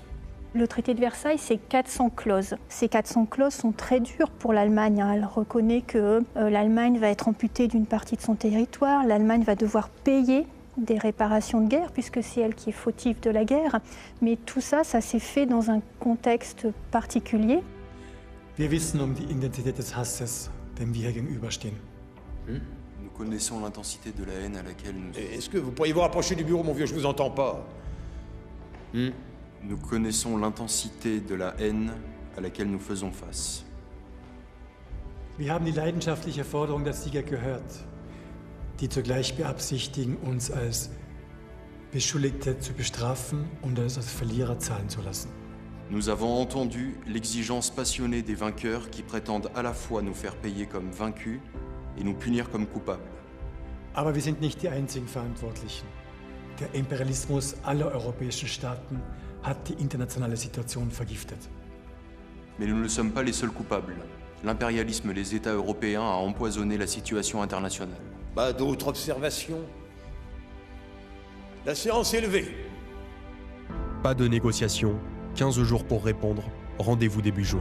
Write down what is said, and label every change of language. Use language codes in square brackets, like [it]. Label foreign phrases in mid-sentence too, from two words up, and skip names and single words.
[fr] Le traité de Versailles, c'est 400 clauses. Ces 400 clauses sont très dures pour l'Allemagne. Elle reconnaît que l'Allemagne va être amputée d'une partie de son territoire. L'Allemagne va devoir payer des réparations de guerre, puisque c'est elle qui est fautive de la guerre. Mais tout ça, ça s'est fait dans un contexte particulier. [de] Wir wissen die Intensität des Hasses, dem wir gegenüberstehen. [fr] Nous connaissons l'intensité de la haine à laquelle nous... Est-ce que vous pourriez vous rapprocher du bureau, mon vieux? Je vous entends pas. Nous connaissons l'intensité de la haine à laquelle nous faisons face. [de] Wir haben die leidenschaftliche Forderung der Sieger gehört, die zugleich beabsichtigen, uns als Beschuldigte zu bestrafen und uns als Verlierer zahlen zu lassen. [fr] Nous avons entendu l'exigence passionnée des vainqueurs qui prétendent à la fois nous faire payer comme vaincus et nous punir comme coupables. [de] Aber wir sind nicht die einzigen Verantwortlichen. Der Imperialismus aller europäischen Staaten hat die internationale Situation vergiftet. [fr] Mais nous ne sommes pas les seuls coupables. L'impérialisme des États européens a empoisonné la situation internationale. Pas d'autres observations? La séance est levée. Pas de négociation, 15 jours pour répondre, rendez-vous début juin.